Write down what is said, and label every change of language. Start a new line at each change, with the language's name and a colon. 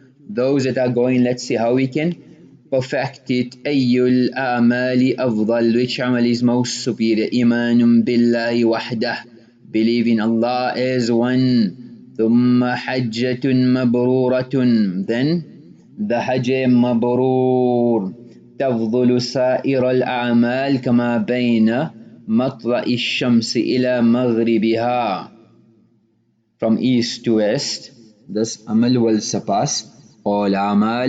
English: Those that are going, let's see how we can perfect it.
Arabic: Ayyul amali afdal,
English: which amal is most superior?
Arabic: Imanun billahi wahdah,
English: believe in Allah as one.
Arabic: ثم حجة مبرورة,
English: then the Hajj Mabroor.
Arabic: تفضل سائر الأعمال كما بين مطلع الشمس إلى مغربها.
English: From east to west, this amal will surpass all amal.